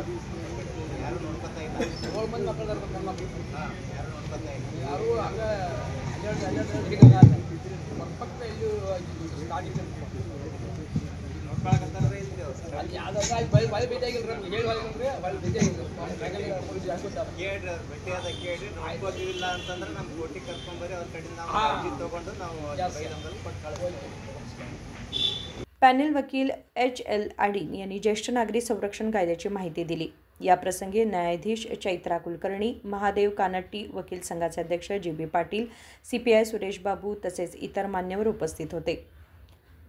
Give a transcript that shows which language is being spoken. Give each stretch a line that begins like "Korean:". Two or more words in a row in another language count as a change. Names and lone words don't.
Kannada: 7 ಮಂದಿ ಮಕ್ಕಳು ನನ್ನ ಮಕ್ಕಳು ಯಾರು ಹಂಗೆ ಪಕ್ಕ ಇಲ್ಲಿ ಸ್ಟಾರ್ಟಿಂಗ್ ಅಲ್ಲಿ ಯಾವ್ದಾದ್ರು ಬಳಿ ಭೇಟಿಯಾಗಿಲ್ಲ, ಹೇಳಿ ಹೋಗಿಲ್ರಿ, ಬಳಿ ಭೇಟಿಯಾಗಿಲ್ಲ ಕೇಳಿ ಆಯ್ಕೋದಿಲ್ಲ ಅಂತಂದ್ರೆ ನಮ್ಮ ಕೋರ್ಟಿಗೆ ಕರ್ಕೊಂಡ್ಬರಿ, ಅವ್ರ ಕಡೆಯಿಂದ ಅರ್ಜಿ ತಗೊಂಡು ನಾವು
Marathi: पॅनेल वकील HL आडीन यांनी ज्येष्ठ नागरिक संरक्षण कायद्याची माहिती दिली। या प्रसंगी न्यायाधीश चैत्रा कुलकर्णी, महादेव कानट्टी, वकील संघाचे अध्यक्ष GB पाटील, CPI सुरेश बाबू तसेच इतर मान्यवर उपस्थित होते।